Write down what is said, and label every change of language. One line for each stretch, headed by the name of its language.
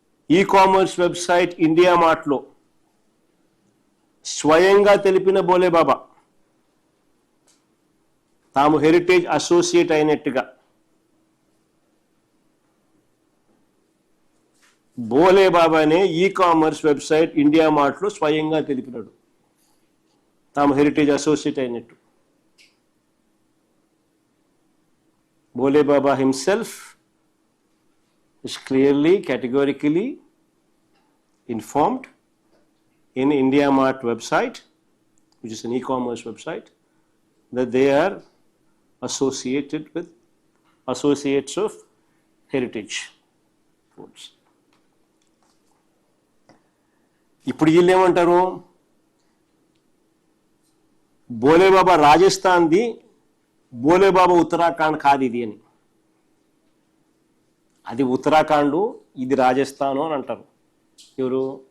Telugu: E commerce website India మార్ట్లో స్వయంగా తెలిపిన బోలే బాబా, తాము హెరిటేజ్ అసోసియేట్ అయినట్టుగా బోలే బాబానే ఈ-కామర్స్ వెబ్సైట్ ఇండియా మార్ట్లో స్వయంగా తెలిపినాడు తాము హెరిటేజ్ అసోసియేట్ అయినట్టు.
English: Bole Baba himself is clearly, categorically informed in India Mart website, which is an e-commerce website, that they are associated with associates of heritage foods.
Telugu: ఇప్పుడు వీళ్ళు ఏమంటారు, బోలే బాబా రాజస్థాన్ది, బోలే బాబా ఉత్తరాఖండ్ కాదు ఇది అని. అది ఉత్తరాఖండ్, ఇది రాజస్థాను అని అంటారు. ఎవరు?